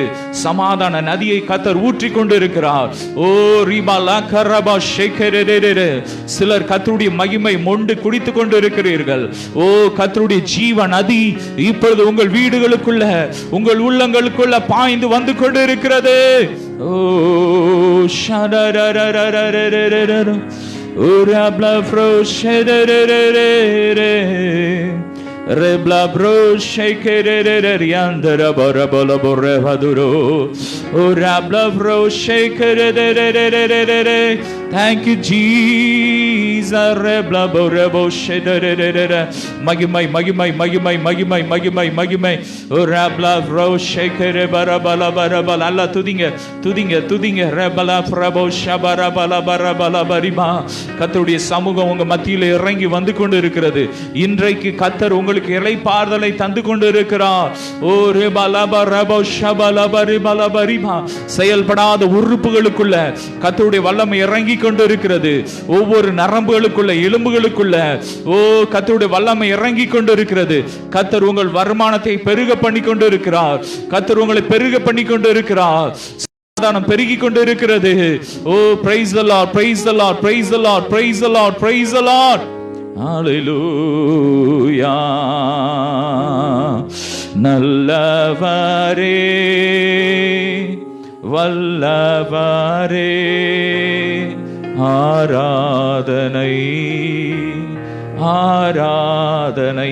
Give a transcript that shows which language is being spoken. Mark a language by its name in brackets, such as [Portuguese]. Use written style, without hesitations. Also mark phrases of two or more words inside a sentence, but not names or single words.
[Tamil] சமாதான நதியை கர்த்தர் ஊற்றி கொண்டு இருக்கிறார். ஓ ரிபாலா கரபா ஷேகரேரே. சிலர் கர்த்தருடைய மகிமை மொண்டு குடித்து கொண்டு இருக்கிறீர்கள். ஓ கர்த்தருடைய ஜீவ நதி இப்பொழுது உங்கள் வீடுகளுக்குள்ள, உங்கள் உள்ளங்களுக்குள்ள பாய்ந்து வந்து கொண்டு இருக்கிறது. Oh, shadadadadadadadadada. Ura bla fro shadadadadadada. Rebla bro shakerere yandara bara bala borre vaduro. Ura bla fro shakerere. [English] Thank you Jesus. Rebla borre bo shadadadada. [Tamil] மகிமை மகிமை மகிமை மகிமை மகிமை மகிமை. Ura bla fro shakere bara bala bara bala. அல்ல துதிங்க துதிங்க துதிங்க. ரெபலா பிரபோ ஷபரா பலா பரா பலா பரிமா. கர்த்தருடைய சமூகம் உங்க மத்தியில இறங்கி வந்து கொண்டு இருக்கிறது. இன்றைக்கு கர்த்தர் உங்களுக்கு இளைப்பாறுதலை தந்து கொண்டு இருக்கிறார். ஓ ரெபலா பரபோ ஷபலா பரிபலா பரிமா. செயல்படாத உறுப்புகளுக்குள்ள கர்த்தருடைய வல்லமை இறங்கி கொண்டு இருக்கிறது. ஒவ்வொரு நரம்புகளுக்குள்ள, எலும்புகளுக்குள்ள ஓ கர்த்தருடைய வல்லமை இறங்கி கொண்டு இருக்கிறது. கர்த்தர் உங்கள் வருமானத்தை பெருக பண்ணி கொண்டு இருக்கிறார். கர்த்தர் உங்களை பெருக பண்ணி கொண்டு இருக்கிறார். சமாதானம் பெருகி கொண்டு இருக்கிறது. [English] ஓ praise the Lord, praise the Lord, praise the Lord, praise the Lord, praise the Lord. [Tamil] Hallelujah. நல்லவரே வல்லவரே, ஆராதனை ஆராதனை.